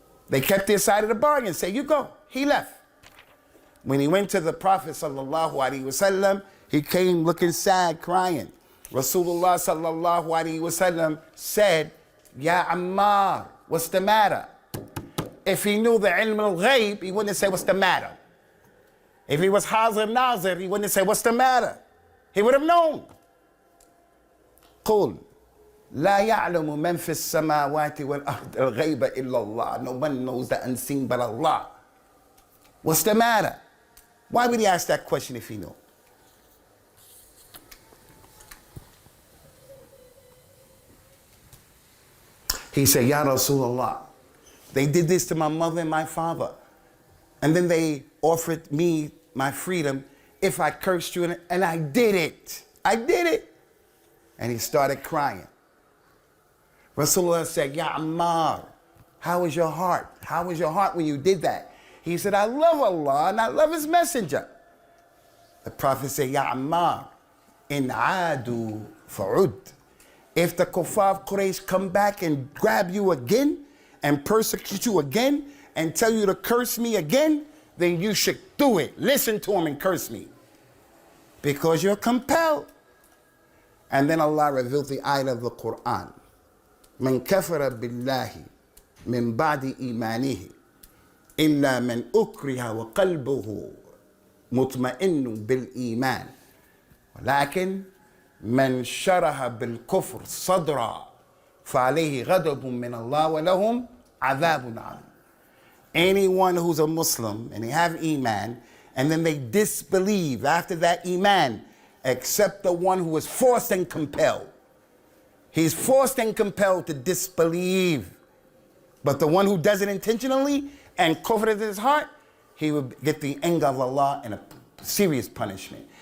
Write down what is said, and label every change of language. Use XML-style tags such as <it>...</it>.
<en>They kept their side of the bargain, say, you go. He left. When he went to the Prophet sallallahu alaihi wasallam, he came looking sad, crying. Rasulullah sallallahu alaihi wasallam said, Ya Ammar, what's the matter? If he knew the ilm al-ghayb, he wouldn't say, what's the matter? If he was Hazir Nazir, he wouldn't say, what's the matter? He would have known.</en> <ar>قُل لا يعلم من في السماوات والأرض الغيب إلا الله.</ar> <en>No one knows the unseen but Allah. What's the matter? Why would he ask that question if he knew? He said, Ya Rasulullah, they did this to my mother and my father. And then they offered me my freedom if I cursed you, and I did it. I did it. And he started crying. Rasulullah said, Ya Ammar, how was your heart? How was your heart when you did that? He said, I love Allah and I love His Messenger. The Prophet said, Ya Ammar, in adu fa'ud. If the kuffar of Quraysh come back and grab you again and persecute you again and tell you to curse me again, then you should do it. Listen to them and curse me. Because you're compelled. And then Allah revealed the ayah of the Quran.</en> <ar>من كفر بالله من بعد إيمانه إلا من أكره وقلبه مطمئن بالإيمان ولكن من شرح بالكفر صدرا فعليه غضب من الله ولهم عذاب عظيم.</ar> <en>Anyone who's a Muslim and they have Iman and then they disbelieve after that Iman, except the one who is forced and compelled. He's forced and compelled to disbelieve. But the one who does it intentionally and covered his heart, he will get the anger of Allah and a serious punishment.</en>